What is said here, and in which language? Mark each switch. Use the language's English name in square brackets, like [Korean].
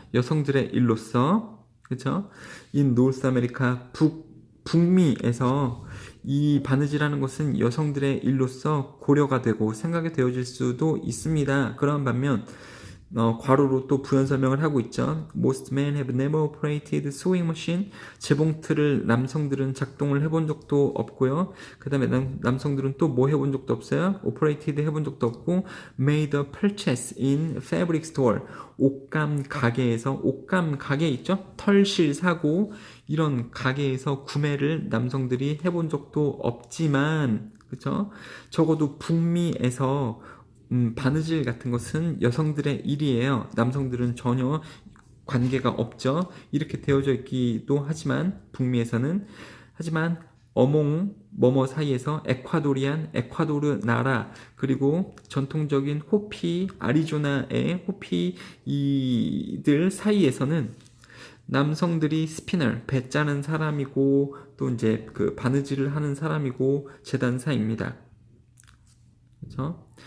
[Korean] 여성들의 일로서, 그렇죠? [English] In North America, [Korean] 북미에서 이 바느질하는 것은 여성들의 일로서 고려가 되고 생각이 되어질 수도 있습니다. 그런 반면 괄호로 또 부연 설명을 하고 있죠. [English] Most men have never operated sewing machine. [Korean] 재봉틀을 남성들은 작동을 해본 적도 없고요. 그 다음에 남성들은 또 뭐 해본 적도 없어요. [English] Operated [Korean] 해본 적도 없고 [English] Made a purchase in fabric store. [Korean] 옷감 가게 있죠. 털실 사고 이런 가게에서 구매를 남성들이 해본 적도 없지만, 그렇죠? 적어도 북미에서 바느질 같은 것은 여성들의 일이에요. 남성들은 전혀 관계가 없죠. 이렇게 되어져 있기도 하지만 북미에서는 어몽 뭐뭐 사이에서 에콰도르 나라 그리고 전통적인 호피 아리조나의 호피 이들 사이에서는 남성들이 스피너 배 짜는 사람이고 또 이제 바느질을 하는 사람이고 재단사입니다. 그렇죠?